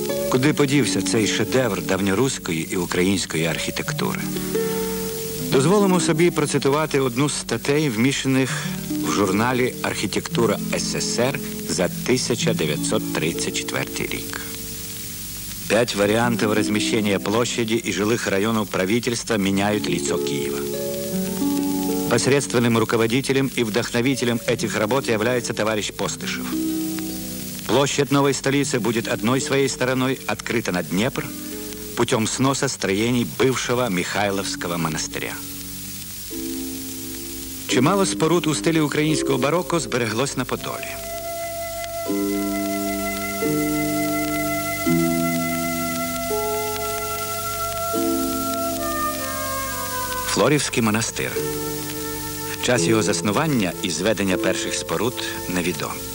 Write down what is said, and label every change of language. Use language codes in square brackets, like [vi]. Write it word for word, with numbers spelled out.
[uk] Куди подівся цей шедевр давньоруської і української архітектури? Дозволимо собі процитувати одну з статей, вміщених в журналі «Архітектура СССР» за тисяча дев'ятсот [ru] тридцать четвертый [uk] рік. [ru] Пять вариантов размещения площади и жилых районов правительства меняют лицо Киева. Посредственным руководителем и вдохновителем этих работ является товарищ Постышев. Площадь новой столицы будет одной своей стороной открыта на Днепр путем сноса строений бывшего Михайловского монастыря. [uk] Чимало споруд у стилі українського бароко збереглось на Подолі. Флорівський монастир. Час його заснування і зведення перших споруд невідомо.